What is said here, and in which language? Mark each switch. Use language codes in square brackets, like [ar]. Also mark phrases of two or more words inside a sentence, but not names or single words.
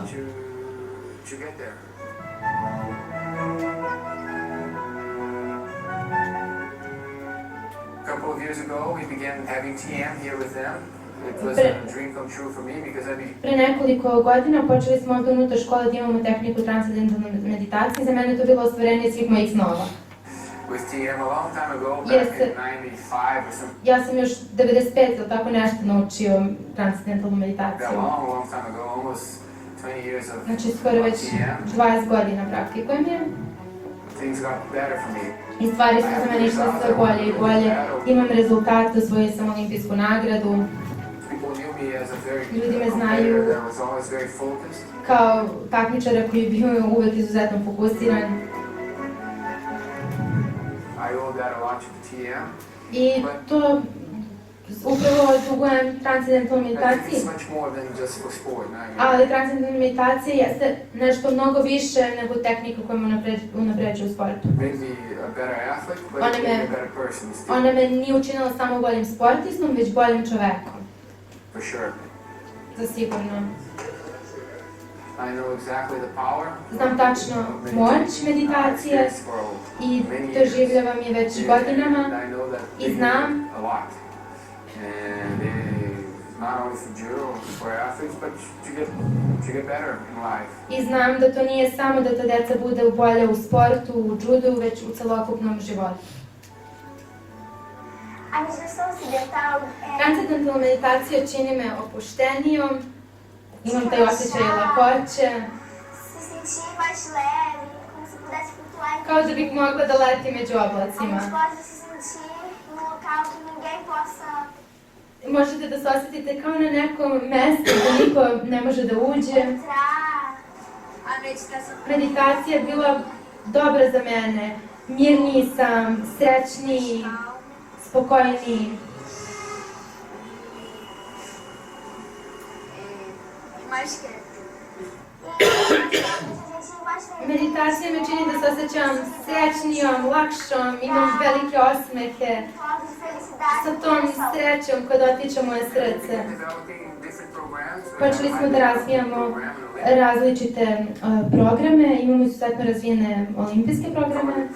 [en] To get there. A couple of years ago, we began having TM here with them. It was a dream come true for me because [sr] Pre nekoliko godina počeli smo ovdje unutar škole da imamo tehniku transcedentalne meditacije. Za mene je to bilo ostvarenje svih mojih snova. [en] with TM a long time ago, back in 95 or something. [sr] Ja sam još 95 ili tako nešto naučio transcedentalnu meditaciju. [en] That long time ago, almost 20 years of [sr] Znači skoro već 20 godina praktikujem je. [en] things got better for me. [sr] I stvari su za mene išle sve bolje i bolje. Imam rezultate, osvojio sam olimpijsku nagradu. [en] People knew me as a very [sr] Ljudi me [en] good [sr] znaju [en] player that was always very focused. [sr] kao takmičara koji je bio uvek izuzetno fokusiran. [en] I owe that a lot to the TM. [sr] I to upravo dugujem transcedentalnoj [en] I think [sr] meditaciji. [en] it's much more than just for sport. [sr] Ali transcedentalna meditacija jeste nešto mnogo više nego tehnika koja me unapređuje u sportu. [en] Made me a better athlete, but it made me a better person still. [sr] Ona me nije učinila samo boljim sportistom, već boljim čovekom. [en] For sure. [sr] Zasigurno. [en] I know exactly the power. [sr] Znam tačno moć meditacije i doživljavam je već godinama i znam [en] And not only for judo, for athletes, but to get better in life. [sr] I znam da to nije samo da ta deca bude bolje u sportu, u judu, već u celokupnom životu. [pt] A meditação ocidental é... [sr] Transcedentalna meditacija čini me opuštenijom, imam taj osjećaj lakoće, [pt] se sentir mais leve, como se pudesse flutuar. [sr] kao da bih mogla da letim među oblacima. [pt] Onde pode se sentir num local que ninguém possa... [sr] Možete da se osjetite kao na nekom mestu gdje niko ne može da uđe. [pt] A meditação... [sr] Meditacija je bila dobra za mene. Mirniji sam, srećniji, spokojniji. [pt] mais quieto. [sr] Meditacija me čini da se osjećam srećnijom, lakšom, imam velike osmehe. Sa tom srećom koja dotiče moje srce. Počeli smo da razvijamo različite programe, imamo izuzetno razvijene olimpijske programe.